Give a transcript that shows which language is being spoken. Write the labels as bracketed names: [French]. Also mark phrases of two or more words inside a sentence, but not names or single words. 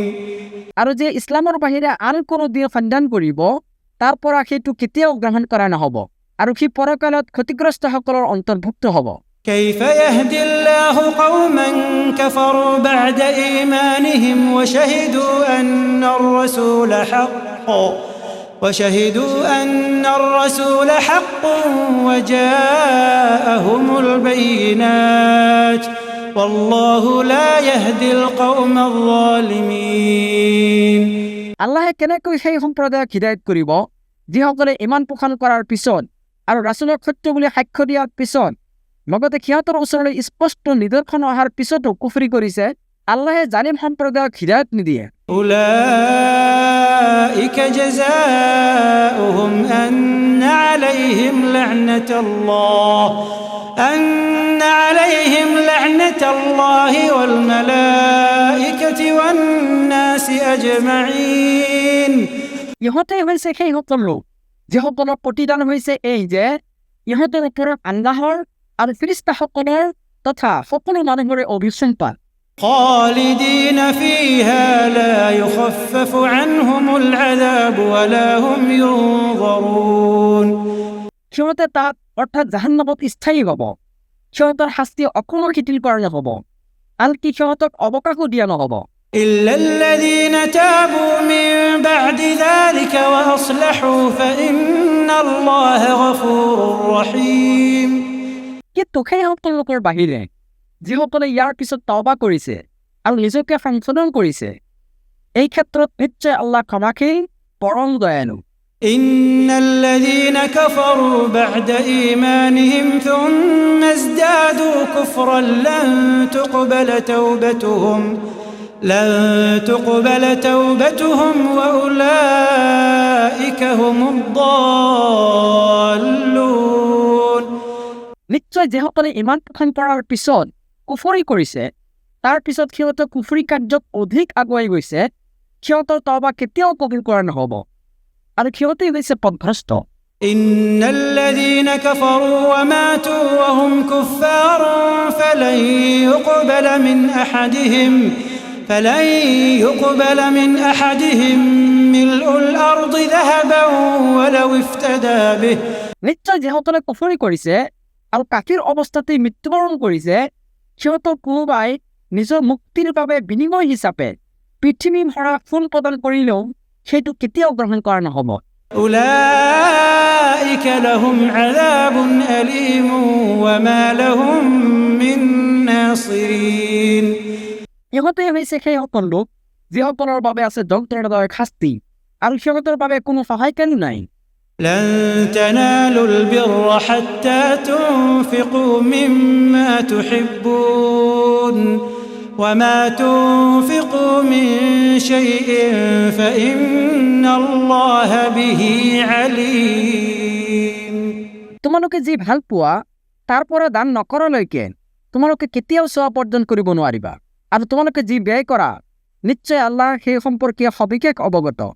[Assamese] আৰু যে ইছলামৰ বাহিৰে আন কোনো দিন সন্ধান কৰিব, তাৰ পৰা সেইটো কেতিয়াও গ্ৰহণ কৰা নহ'ব, আৰু সি পৰকালত ক্ষতিগ্ৰস্তসকলৰ অন্তৰ্ভুক্ত হ'ব। [Arabic] كيف يهدي الله قوما كفروا بعد إيمانهم وشهدوا أن الرسول حق وجاءهم البينات والله لا يهدي القوم الظالمين [Assamese] আল্লাহে কেনেকৈ সেই সম্প্ৰদায়ক হিদায়ত কৰিব যিসকলে ইমান পোষণ কৰাৰ পিছত আৰু ৰাসূলক সত্য বুলি সাক্ষ্য দিয়াৰ পিছত, লগতে সিহঁতৰ ওচৰলৈ স্পষ্ট নিদৰ্শন অহাৰ পিছতো কুফৰি কৰিছে? আল্লাহে জালিম সম্প্ৰদায়ক হিদায়ত নিদিয়ে। [Arabic] أولئك جزاؤهم أن عليهم لعنة الله والملائكة والناس أجمعين [Assamese] ইহঁতেই হৈছে সেই সকল লোক যিসকলৰ প্ৰতিদান হৈছে এই যে ইহঁতৰ ওপৰত আল্লাহৰ আৰু ফেৰেশতাসকলৰ তথা সকলো মানুহৰে অভিসম্পাদ। [Arabic] خالدين فيها لا يخفف عنهم العذاب ولا هم ينظرون [Assamese] সিহঁতে তাত অৰ্থাৎ জাহান্নামত স্থায়ী হ'ব, সিহঁতৰ শাস্তি অকণো শিথিল কৰা নহ'ব, আনকি সিহঁতক অৱকাশো দিয়া নহ'ব। [Arabic] إلا الذين تابوا من بعد ذلك وأصلحوا فإن الله غفور رحيم [Assamese] কিন্তু সেই সকল লোকৰ বাহিৰে যিসকলে ইয়াৰ পিছত তওবা কৰিছে আৰু নিজকে সংশোধন কৰিছে, এই ক্ষেত্ৰত নিশ্চয় আল্লাহ ক্ষমাশীল, পৰম দয়ালু। [Arabic] إن الذين كفروا بعد إيمانهم ثم ازدادوا كفرا لن تقبل توبتهم وأولئك هم الضالون [Assamese] নিশ্চয় যিসকলে ইমান পোষণ কৰাৰ পিছত কুফৰি কৰিছে, তাৰ পিছত সিহঁতে কুফৰি কাৰ্যত অধিক আগুৱাই গৈছে, সিহঁতৰ তওবা কেতিয়াও কবুল কৰা নহ'ব, আৰু সিহঁতেই হৈছে পথভ্ৰষ্ট, [Arabic] إن الذين كفروا وماتوا وهم كفار فلن يقبل من أحدهم ملء الأرض ذهبا ولو افتدى به [Assamese] নিশ্চয় যিসকলে কুফৰি কৰিছে আৰু কাফিৰ অৱস্থাতেই মৃত্যুবৰণ কৰিছে সিহঁতৰ কোনোবাই নিজৰ মুক্তিৰ বাবে বিনিময় হিচাপে পৃথিৱী ভৰা ফুল প্ৰদান কৰিলেও সেইটো কেতিয়াও গ্ৰহণ কৰা নহ'ব। [Arabic] أولئك لهم عذاب أليم وما لهم من ناصرين [Assamese] ইহঁতে হৈছে সেইসকল লোক যিসকলৰ বাবে আছে যন্ত্ৰণাদায়ক শাস্তি আৰু সিহঁতৰ বাবে কোনো সহায়কাৰী নাই। [Arabic] لن تنالوا البر حتى تنفقوا مما تحبون وما تنفقوا من شيء فإن الله به عليم [Assamese] তোমালোকে যি ভাল পোৱা তাৰ পৰা দান নকৰালৈকে তোমালোকে কেতিয়াও সওৱাব অৰ্জন কৰিব নোৱাৰিবা আৰু তোমালোকে যি ব্যয় কৰা নিশ্চয় আল্লাহ সেই সম্পৰ্কীয় সবিশেষ অৱগত।